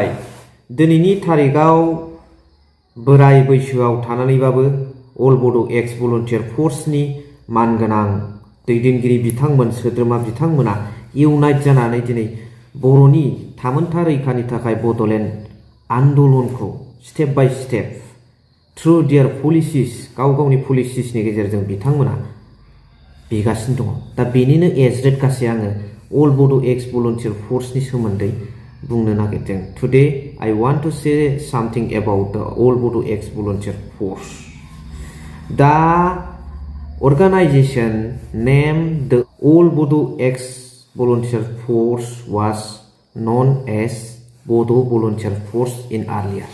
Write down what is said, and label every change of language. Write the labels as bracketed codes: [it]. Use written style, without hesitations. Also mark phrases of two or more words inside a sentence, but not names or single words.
[brx] दिनैनि तारिखाव बोराय बैसोआव थानानैबाबो अल बड' एक्स भलुन्टियार फर्सनि मानगोनां दैदेनगिरि बिथांमोन सोद्रोमा बिथांमोना इउनाइट जानानै दिनै बर'नि थामोनथा रैखानि थाखाय बड'लेण्ड आन्दलनखौ [en] step by step through their policies [brx] गाव गावनि पलिसिसनि गेजेरजों बिथांमोना बिगासिनो दङ। दा बेनिनो एजरेट गासै आङो अल बड' एक्स भलुन्टियार फर्सनि सोमोन्दै बुंनो नागिरदों। [en] टुडे I want to say something about the All Bodo Ex Volunteer Force. The organization named the All Bodo Ex Volunteer Force was known as Bodo Volunteer Force in earlier.